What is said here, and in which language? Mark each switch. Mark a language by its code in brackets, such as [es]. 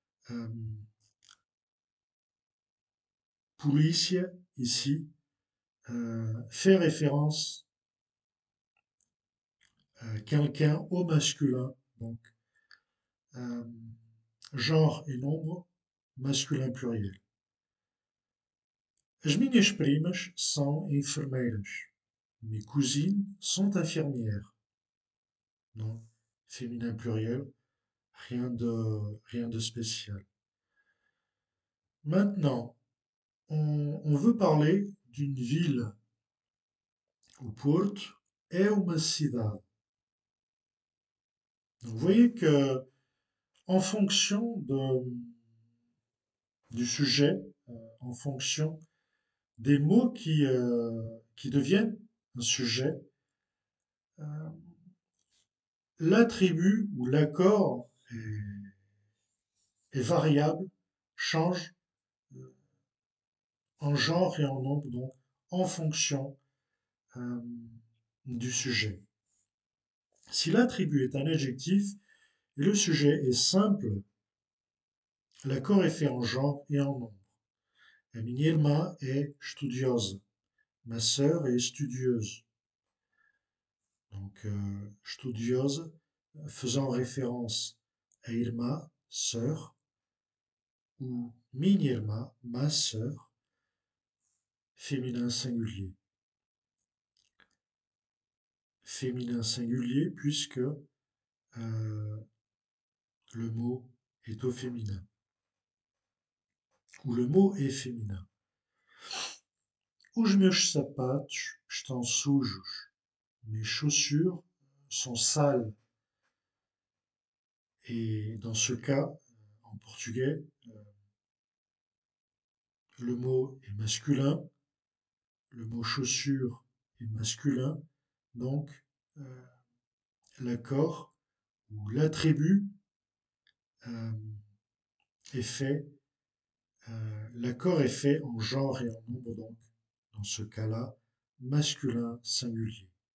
[fr] euh, polícia ici fait référence à quelqu'un au masculin, donc euh, genre et nombre, masculin pluriel. [pt] As minhas primas são enfermeiras. [fr] Mes cousines sont infirmières. Non, féminin pluriel, rien de spécial. Maintenant, on veut parler d'une ville. [pt] O Porto é uma cidade. [fr] Donc, vous voyez que en fonction du sujet, en fonction des mots qui deviennent un sujet, euh, l'attribut ou l'accord est variable, change en genre et en nombre, donc en fonction euh, du sujet. Si l'attribut est un adjectif et le sujet est simple, l'accord est fait en genre et en nombre. [pt] A minha irmã é estudiosa. [fr] Ma sœur est studieuse. Donc, studiosa, faisant référence à Irma, sœur, ou minha irmã, ma sœur, féminin singulier. Féminin singulier puisque le mot est au féminin, ou le mot est féminin. [pt] Os meus sapatos estão sujos. [fr] Mes chaussures sont sales. Et dans ce cas, en portugais, le mot est masculin, le mot chaussure est masculin, donc euh, l'accord ou l'attribut euh, est fait, l'accord est fait en genre et en nombre, donc dans ce cas-là, masculin singulier.